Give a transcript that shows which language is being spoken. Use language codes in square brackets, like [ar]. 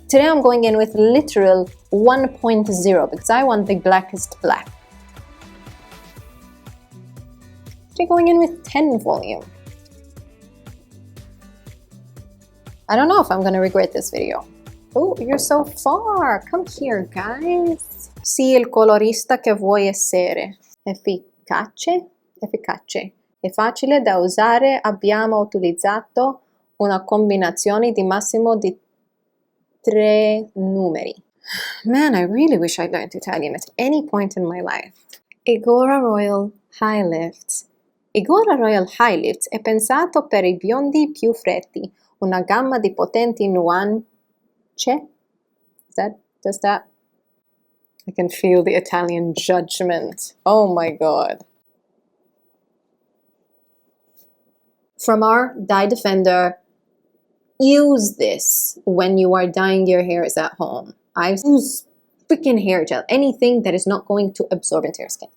[en] Today I'm going in with literal 1.0 because I want the blackest black. Today going in with 10 volume. I don't know if I'm gonna regret this video. Oh, you're so far. Come here, guys. [it] Sii il colorista che vuoi essere. Efficace, è facile da usare, abbiamo utilizzato una combinazione di massimo di 3 numeri. [en] Man, I really wish I learned Italian at any point in my life. Igora Royal High Lifts. [it] Igora Royal High Lifts è pensato per i biondi più freddi, una gamma di potenti nuance. [en] Does that? I can feel the Italian judgment. Oh my god. From our dye defender, use this when you are dyeing your hairs at home. I use freaking hair gel, anything that is not going to absorb into your skin.